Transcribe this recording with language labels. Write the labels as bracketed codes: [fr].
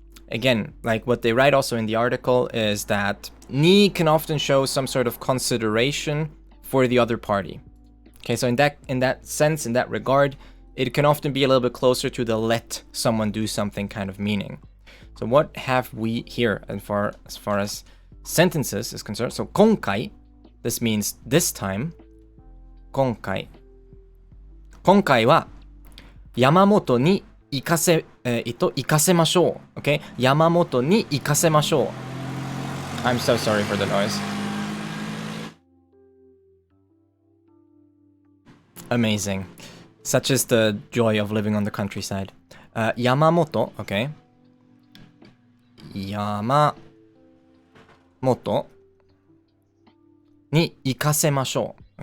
[en] Again, like what they write also in the article is that ni can often show some sort of consideration for the other party. Okay, so in that sense, in that regard, it can often be a little bit closer to the let someone do something kind of meaning. So what have we here as far as sentences is concerned? So 今回, this means this time. [ja] 今回は山本に行かせましょう。 [en] Okay? [ja] 山本に行かせましょう。 [en] I'm so sorry for the noise. Amazing. Such is the joy of living on the countryside. 山本, okay? [ja] 山本に行かせましょう。